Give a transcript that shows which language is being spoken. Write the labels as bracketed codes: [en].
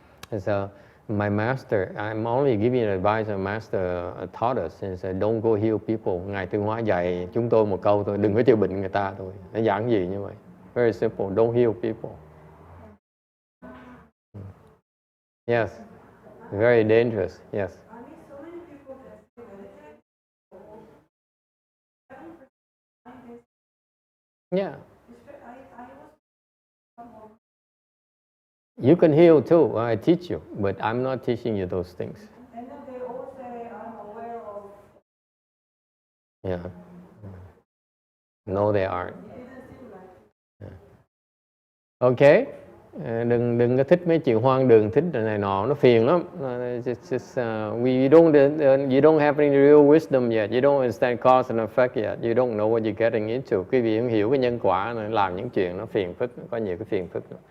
[en] And so my master, I'm only giving advice. My master taught us, and said, don't go heal people. [vi] Ngài Tư Hóa dạy chúng tôi một câu thôi, đừng có chữa bệnh người ta thôi. Nó giảng gì như vậy? [en] Very simple, don't heal people. Yes. Very dangerous, yes. I mean, so many people that say meditate. Yeah. I You can heal too. I teach you, but I'm not teaching you those things. And then they all say, I'm aware of. Yeah. No, they aren't. Yeah. Okay. [vi] Đừng có thích mấy chuyện hoang đường, thích này nọ, nó phiền lắm. [en] You don't have any real wisdom yet. You don't understand cause and effect yet. You don't know what you're getting into. [vi] Quý vị không hiểu cái nhân quả này, làm những chuyện nó phiền phức, có nhiều cái phiền phức.